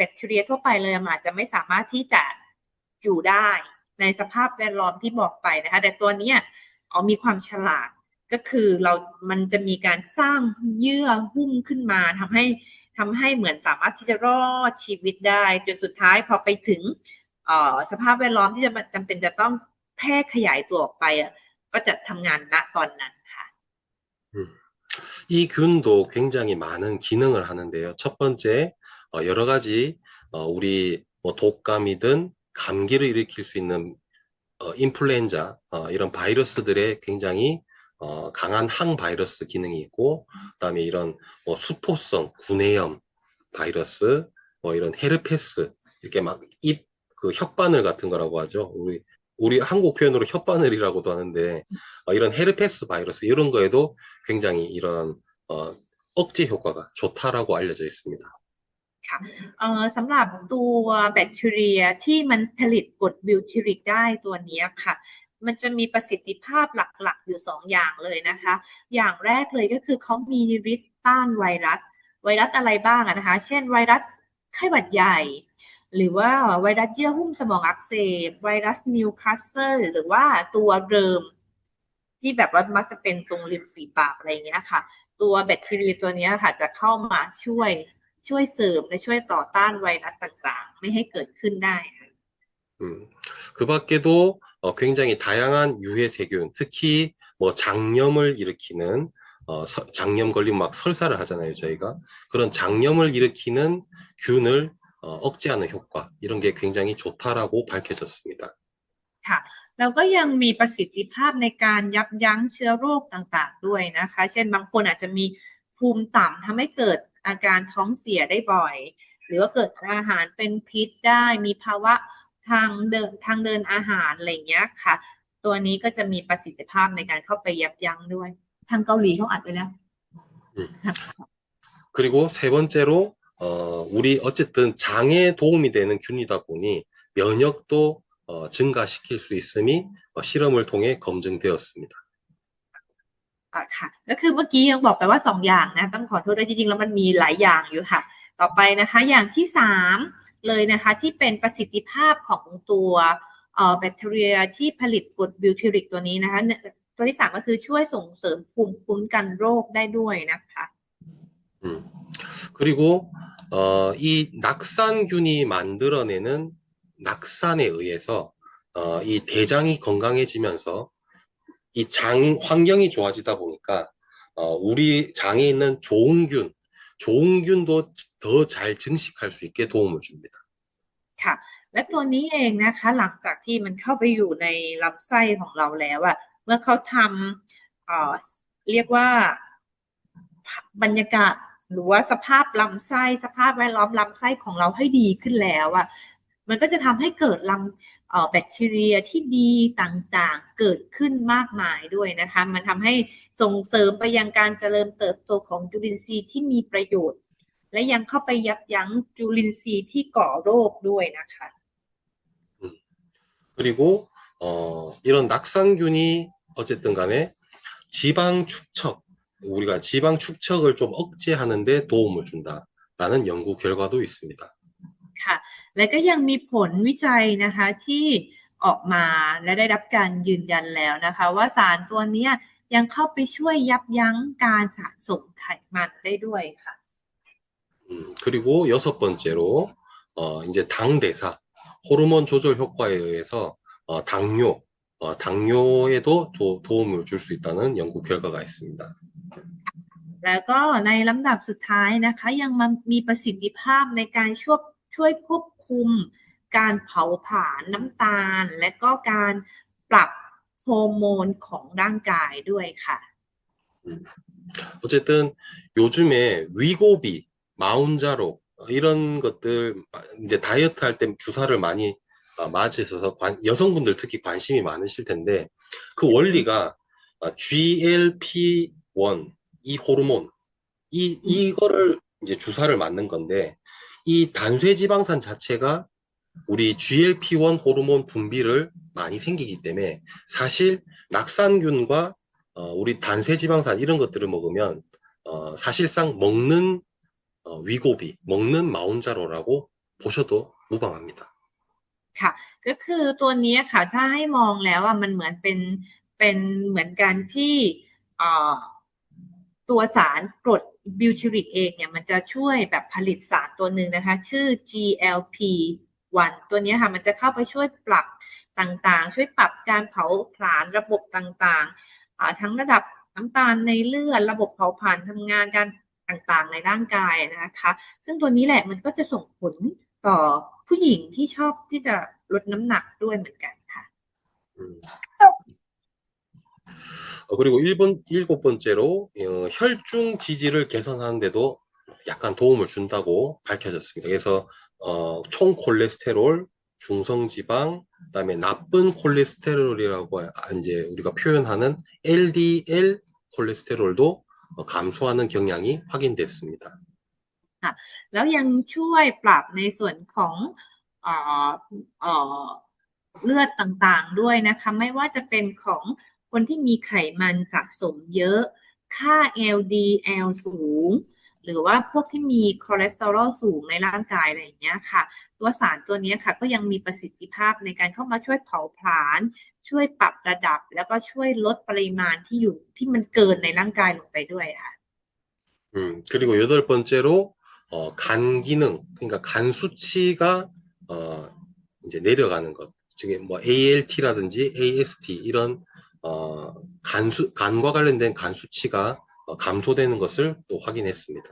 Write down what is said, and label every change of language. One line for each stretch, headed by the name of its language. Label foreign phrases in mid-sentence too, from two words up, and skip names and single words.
Thai: คทีเรียทั่วไปเลยมันอาจจะไม่สามารถที่จะอยู่ได้ในสภาพแวดล้อมที่บอกไปนะคะแต่ตัวเนี้ยมีความฉลาด ก็คือมันจะมีการสร้างเยื่อหุ้มขึ้นมาทำให้เหมือนสามารถที่จะรอดชีวิตได้จนสุดท้ายพอไปถึงสภาพแวดล้อมที่จะจำเป็นจะต้องแพร่ขยายตัวออกไปก็จะทำงานณตอนนั้นค่ะ
Korean: 이 균도 굉장히 많은 기능을 하는데요. 첫 번째, 여러 가지 우리 뭐 독감이든 감기를 일으킬 수 있는 인플루엔자 이런 바이러스들의 굉장히 강한 항바이러스 기능이 있고, 그다음에 이런 뭐 수포성 구내염 바이러스, 뭐 이런 헤르페스 이렇게 막 입 그 혓바늘 같은 거라고 하죠. 우리 한국 표현으로 혓바늘이라고도 하는데 이런 헤르페스 바이러스 이런 거에도 굉장히 이런 억제 효과가 좋다라고 알려져 있습니다.
Thai: ค่ะสำหรับตัวแบคทีเรียที่มันผลิตกรดบิวทิริกได้ตัวนี้ค่ะมันจะมีประสิทธิภาพหลักๆอยู่ 2อย่างเลยนะคะอย่างแรกเลยก็คือเขามีฤทธิ์ต้านไวรัสอะไรบ้างนะคะเช่นไวรัสไข้หวัดใหญ่หรือว่าไวรัสเยื่อหุ้มสมองอักเสบไวรัสนิวคาสเซิลหรือว่าตัวเริมที่แบบว่ามักจะเป็นตรงริมฝีปากอะไรอย่างเงี้ยค่ะตัวแบคทีเรียตัวนี้ค่ะจะเข้ามาช่วยเสริมและช่วยต่อต้านไวรัสต่างๆไม่ให้เกิดขึ้นได้ค่ะ
Korean: 그 밖에도 굉장히 다양한 유해 세균, 특히 뭐 장염을 일으키는 장염 걸리면 막 설사를 하잖아요, 저희가. 그런 장염을 일으키는 균을 억제하는 효과, 이런 게 굉장히 좋다라고 밝혀졌습니다.
Thai: ค่ะแล้วก็ยังมีประสิทธิภาพในการยับยั้งเชื้อโรคต่างๆด้วยนะคะเช่นบางคนอาจจะมีภูมิต่ำทำให้เกิดอาการท้องเสียได้บ่อยหรือว่าเกิดอาหารเป็นพิษได้มีภาวะทางเดินอาหารอะไรอย่างเงี้ยค่ะตัวนี้ก็จะมีประสิทธิภาพในการเข้าไปยับยั้งด้วยทางเกาหลีเขาอัดไว้แล้ว
Korean: 그리고 세 번째로 우리 어쨌든 장에 도움이 되는 균이다 보니 면역도 증가시킬 수 있음이 실험을 통해 검증되었습니다.
Thai: ค่ะก็คือเมื่อกี้ยังบอกไปว่า2อย่างนะต้องขอโทษด้วยจริงๆแล้วมันมีหลายอย่างอยู่ค่ะต่อไปนะคะอย่างที่3เลยนะคะที่เป็นประสิทธิภาพของตัวแบคทีเรียที่ผลิตกรดบิวทิริกตัวนี้นะคะตัวที่3ก็คือช่วยส่งเสริมภูมิคุ้มกันโรคได้ด้วยนะคะ
Korean: 그리고 이 낙산균이 만들어내는 낙산에 의해서 이 대장이 건강해지면서 이 장 환경이 좋아지다 보니까 우리 장에 있는 좋은 균도 더 잘 증식할 수 있게 도움을 줍니다.
Thai: ค่ะและตัวนี้เองนะคะหลังจากที่มันเข้าไปอยู่ในลำไส้ของเราแล้วอะเมื่อเขาทำเรียกว่าบ รรยากาศหรือว่าสภาพลำไส้สภาพแวดล้อมลำไส้ของเราให้ดีขึ้นแล้วอะมันก็จะทำให้เกิดแบคทีเรียที่ดีต่างๆเกิดขึ้นมากมายด้วยนะคะมันทำให้ส่งเสริมไปยังการเจริญเติบโตของจุลินทรีย์ที่มีประโยชน์และยังเข้าไปยับยั้งจุลินทรีย์ที่ก่อโรคด้วยนะคะ
Korean: 그리고 이런 낙상균이 어쨌든 간에 지방 축척, 우리가 지방 축척을 좀 억제하는 데 도움을 준다라는 연구 결과도 있습니다.
Thai: ค่ะและก็ยังมีผลวิจัยนะคะที่ออกมาและได้รับการยืนยันแล้วนะคะว่าสารตัวนี้ยังเข้าไปช่วยยับยั้งการสะสมไขมันได้ด้วยค่ะ
Korean: 그리고 6번째로 이제 당대사 호르몬 조절 효과에 의해서 당뇨에도 도움을 줄 수 있다는 연구 결과가 있습니다.
Thai: แล้วก็ในลำดับสุดท้ายนะคะยังมีประสิทธิภาพในการช่วยควบคุมการเผาผลาญน้ำตาลและก็การปรับฮอร์โมนของร่างกายด้วยค่ะ
Korean: 어쨌든 요즘에 위고비, 마운자로 이런 것들 이제 다이어트 할 때 주사를 많이 맞으셔서 여성분들 특히 관심이 많으실 텐데 그 원리가 GLP-1 이 호르몬 이거를 이제 주사를 맞는 건데 이 단쇄지방산 자체가 우리 GLP-1 호르몬 분비를 많이 생기기 때문에 사실 낙상균과 우리 단쇄지방산 이런 것들을 먹으면 사실상 먹는 위고비, 먹는 마운자로라고 보셔도 무방합니다.
Thai: ค่ะก็คือตัวนี้ค่ะถ้าให้มองแล้วอ่ะมันเหมือนเป็นเหมือนกันที่เอ่อตัวสารกรด บิวทิริกเองเนี่ยมันจะช่วยแบบผลิตสารตัวหนึ่งนะคะชื่อ GLP-1 ตัวนี้ค่ะมันจะเข้าไปช่วยปรับต่างๆช่วยปรับการเผาผลาญระบบต่างๆทั้งระดับน้ำตาลในเลือดระบบเผาผลาญทำงานการต่างๆในร่างกายนะคะซึ่งตัวนี้แหละมันก็จะส่งผล ต่อผู้หญิงที่ชอบที่จะลดน้ำหนักด้วยเหมือนกันค่ะ
Korean: 그리고 일곱 번째로 혈중 지지를 개선하는 데도 약간 도움을 준다고 밝혀졌습니다. 그래서 총 콜레스테롤, 중성지방, 그다음에 나쁜 콜레스테롤이라고 이제 우리가 표현하는 LDL 콜레스테롤도 감소하는 경향이 확인됐습니다.
Thai: แล้วยังช่วยปรับในส่วนของเอ่อเอ่อเลือดต่างๆด้วยนะคะไม่ว่าจะเป็นของคนที่มีไขมันสะสมเยอะค่า LDL สูงหรือว่าพวกที่มีคอเลสเตอรอลสูงในร่างกายอะไรอย่างเงี้ยค่ะตัวสารตัวนี้ค่ะก็ยังมีประสิทธิภาพในการเข้ามาช่วยเผาผลาญช่วยปรับระดับแล้วก็ช่วยลดปริมาณที่มันเกินในร่างกายลงไปด้วยค่ะ
Korean: 그리고 여덟 번째로 간 기능, 그러니까 간 수치가 이제 내려가는 것, 즉 뭐 ALT라든지 AST 이런 간과 관련된 간 수치가 감소되는 것을 또 확인했습니다.